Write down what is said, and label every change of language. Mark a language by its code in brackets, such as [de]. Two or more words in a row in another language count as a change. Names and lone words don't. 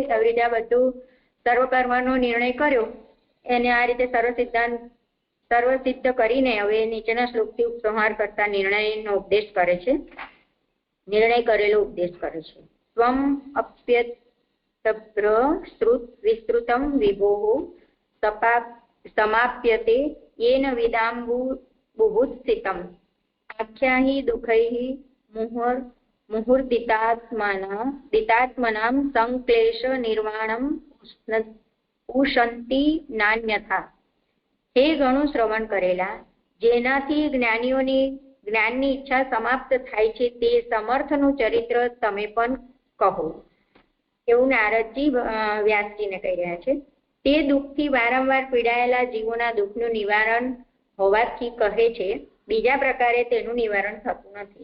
[gu] આવી રીતે આ બધું સર્વકર્મનો નિર્ણય કર્યો એને આ રીતે સર્વસિદ્ધ કરીને હવે નીચેના શ્લોકથી ઉપસંહાર કરતા નિર્ણયનો ઉપદેશ કરે છે. નિર્ણય કરેલો ઉપદેશ કરે છે. [sa] સ્વમ અપ્યતભ્ર શ્રુત વિસ્તૃતમ વિભોઃ સમાપ્યતે येन विदाम्बुबुत्सितम् आख्याहि दुःखैः मुहुर्दितात्मनां संक्लेश निर्वाणम उशन्ति नान्यथा. [gu] हे ઘણું શ્રવણ કરેલા, જેનાથી જ્ઞાનની ઈચ્છા સમાપ્ત થાય છે તે સમર્થનું ચરિત્ર તમે પણ કહો. એવું નારદજી વ્યાસજીને કહી રહ્યા છે. તે દુઃખથી વારંવાર પીડાયેલા જીવોના દુઃખનું નિવારણ હોવાથી કહે છે, બીજા પ્રકારે તેનું નિવારણ થતું નથી.